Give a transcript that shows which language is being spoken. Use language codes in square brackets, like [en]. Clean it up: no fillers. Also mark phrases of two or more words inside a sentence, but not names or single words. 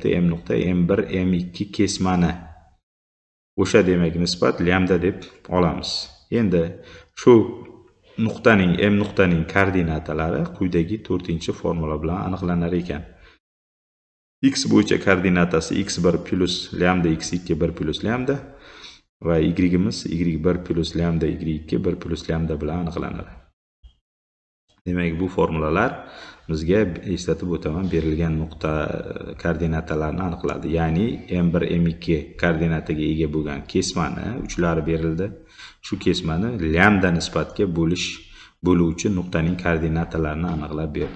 [uz] M nuqta M1 M2 kesmani. O'sha demak nisbat lambda deb olamiz. Endi shu nuqtaning M nuqtaning koordinatalari quyidagi 4-formula bilan aniqlanar ekan. X bo'yicha koordinatasi x1 plus lambda x2 1 plus lambda va y-imiz y1 plus lambda y2 1 plus lambda bilan aniqlanadi. Demak, bu formulalar bizga eslatib o'taman, berilgan nuqta koordinatalarini aniqladi. Ya'ni M1 M2 koordinataga ega bo'lgan kesmani uchlari berildi. Shu kesmani lambda nisbatga bo'luvchi nuqtaning koordinatalarini aniqlab berdi.